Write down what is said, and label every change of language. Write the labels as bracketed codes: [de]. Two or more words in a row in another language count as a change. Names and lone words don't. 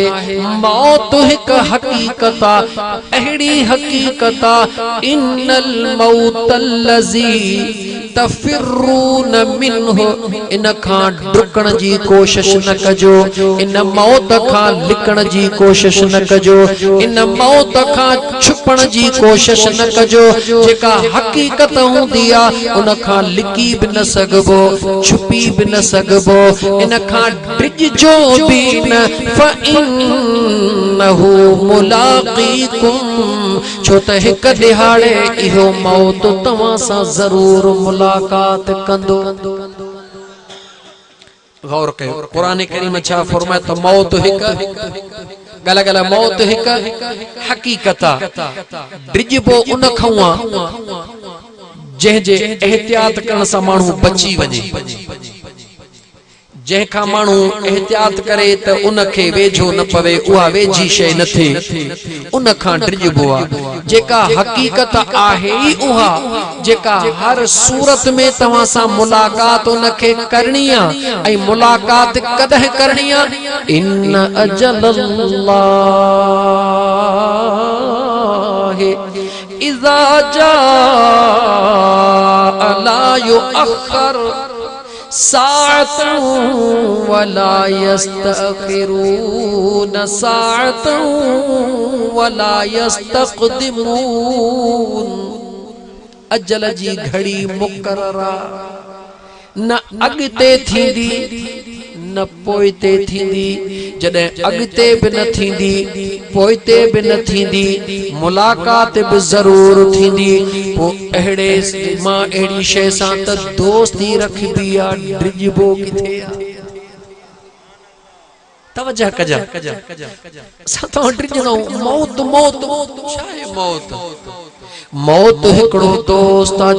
[sd] मौत हिकु हक़ीक़त आहे, अहिड़ी हक़ीक़त आहे। [ar] إن الموت الذي تفرون منه [sd] इन खां डुकण जी कोशिश न कजो इन मौत खां लिकण जी कोशिश न कजो इन मौत खां छुपण जी कोशिश न कजो जेका हकीकत हुंदी आ उन खां लिकी भी न सघबो छुपी भी न सघबो इन खां डिजो भी न [ar] فإنه ملاقيكم [sd] छो त हिक दिहाड़े इहो मौत तव्हां सां जरूर मुलाकात कंदो गौर कयो कुरान करीम छा फरमाए त मौत हिक गला गला मौत हिक हकीकत डिजबो उन खां जे एहतियात करण सां माण्हू बची वञे जंहिंखां माण्हू एहतियात करे त उनखे वेझो न पवे उहा वेझी शइ न थिए उन खां डिजबो आहे जेका हकीकत आहे ई उहा जेका हर सूरत में तव्हां सां मुलाकात उनखे करणी आहे ऐं मुलाकात कदहिं करणी आहे [ar] إن أجل الله إذا جاء لا يؤخر ساعة ولا يستأخرون ساعة ولا يستقدمون [sd] अजल जी घड़ी मुकर्रर न अगते थींदी न पोइते थींदी जॾहिं अगते भी न थींदी पोइते भी न थींदी मुलाकात भी जरूर थींदी पोइ अहिड़े मां अहिड़ी शइ सां त दोस्ती रखबी आहे डिजबो किथे आहे तवज्जो कजा असां तो डिजणो मौत मौत छा आहे मौत मौत हिकड़ो दोस्त आ